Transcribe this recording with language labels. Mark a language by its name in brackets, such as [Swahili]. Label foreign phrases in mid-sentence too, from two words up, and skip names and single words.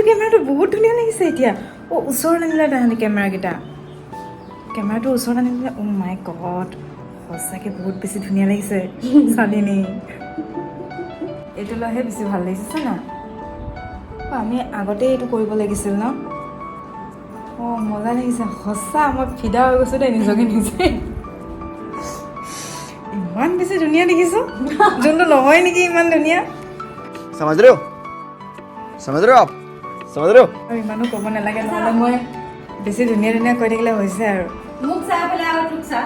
[Assamese] কেমেৰাটো বহুত ধুনীয়া লাগিছে এতিয়া ওচৰত আনিলে তাহাঁতি কেমেৰাটো ওচৰত আনিলে [English] my god [Assamese] সঁচাকৈ বহুত বেছি ধুনীয়া লাগিছে ছোৱালীজনী এইটো লৈহে বেছি ভাল লাগিছে চানা আমি আগতে এইটো কৰিব লাগিছিল ন মজা লাগিছে সঁচা মই ফিদা হৈ গৈছোঁ দেই নিজকে নিজে ইমান বেছি ধুনীয়া দেখিছোঁ যোনটো নহয় নেকি ইমান ধুনীয়া [Hindi] समझ रहे हो आप समझ रहे हो [Assamese] আৰু ইমানো ক'ব নালাগে নহ'লে মই বেছি ধুনীয়া ধুনীয়া কৈ থাকিলে হৈছে আৰু মোক চাই পেলাই আৰু তোক চা